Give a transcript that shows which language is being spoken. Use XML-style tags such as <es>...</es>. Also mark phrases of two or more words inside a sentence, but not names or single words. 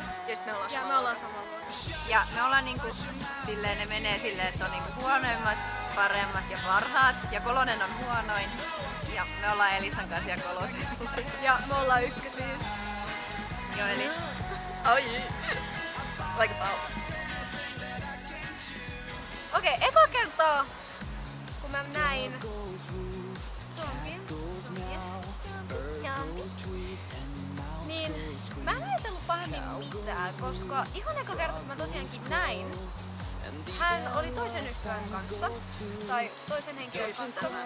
<fi>Ja me ollaan samalla luokalla. Ja me ollaan niinku silleen, ne menee silleen, että on niinku huonoimmat, paremmat ja parhaat. Ja kolonen on huonoin. Ja me ollaan Elisan kanssa ja kolosessa. Ja me ollaan ykkösiä. Joo, eli Ai.</fi> <en>Like a mouse.</en> <fi>Okei, eka kertaa kun mä näin zombie, niin mä en ajatellut pahemmin mitään, koska ihan eka kerta kun mä tosiaankin näin, hän oli toisen ystävän kanssa, tai toisen henkilön kanssa.</fi>